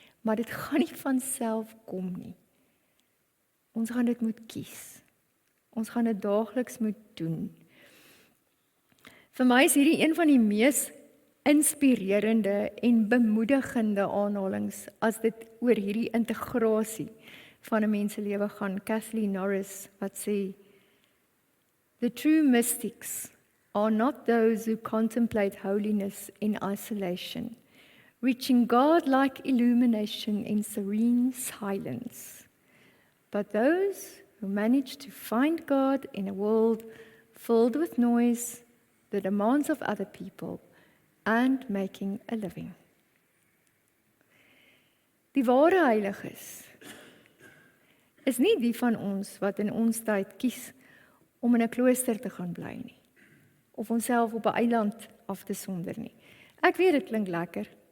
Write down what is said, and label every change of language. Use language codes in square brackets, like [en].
[af] Maar dit gaan nie van self kom nie. Ons gaan dit moet kies. Ons gaan dit daagliks moet doen. Vir my is hierdie een van die mees inspirerende en bemoedigende aanhalings as dit oor hierdie integrasie van 'n mens se lewe gaan. [en] Kathleen Norris [af] wat sê, [en] "The true mystics are not those who contemplate holiness in isolation, reaching God-like illumination in serene silence, but those who manage to find God in a world filled with noise, the demands of other people, and making a living." [af] Die ware heiliges is nie die van ons wat in ons tyd kies om in 'n klooster te gaan bly nie, of onsself op 'n eiland af te sonder nie. Ek weet dit klink lekker.